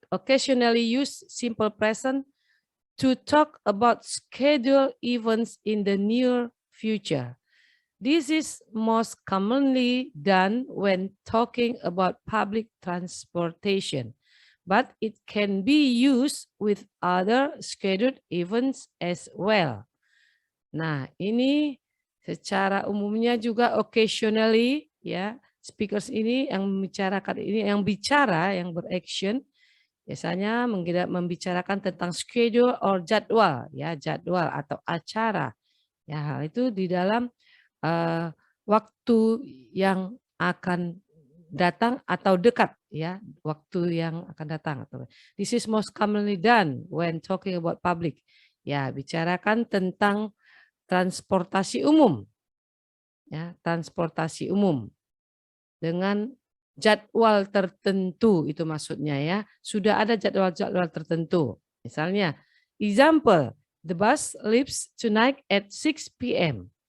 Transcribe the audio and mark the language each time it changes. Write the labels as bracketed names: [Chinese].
[English] occasionally use simple present to talk about scheduled events in the near future. This is most commonly done when talking about public transportation, but it can be used with other scheduled events as well. [Indonesian] Nah, ini secara umumnya juga occasionally, ya, speakers ini yang membicarakan ini, yang bicara, yang beraction, biasanya membicarakan tentang schedule or jadwal, ya, jadwal atau acara. Ya, hal itu di dalam waktu yang akan datang atau dekat, ya, waktu yang akan datang. [English] This is most commonly done when talking about public. [Indonesian] Ya, bicarakan tentang transportasi umum, ya, transportasi umum dengan jadwal tertentu, itu maksudnya, ya, sudah ada jadwal-jadwal tertentu. Misalnya, [English] example, the bus leaves tonight at 6 p.m.